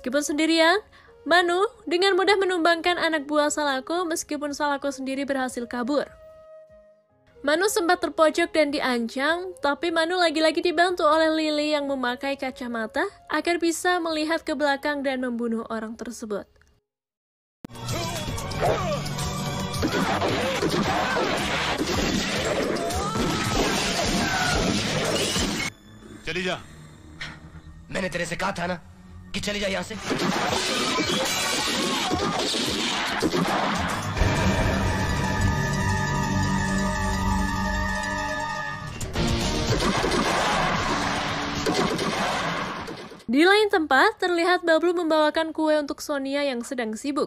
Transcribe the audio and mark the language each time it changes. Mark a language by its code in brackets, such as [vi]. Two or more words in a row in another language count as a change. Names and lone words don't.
[id] Meskipun sendirian, Manu dengan mudah menumbangkan anak buah Salako meskipun Salako sendiri berhasil kabur. Manu sempat terpojok dan diancam, tapi Manu lagi-lagi dibantu oleh Lily yang memakai kacamata agar bisa melihat ke belakang dan membunuh orang tersebut. [hi] चली जा। मैंने तेरे से कहा था ना कि चली जा यहाँ से। [id] Di lain tempat, terlihat Bablu membawakan kue untuk Sonia yang sedang sibuk.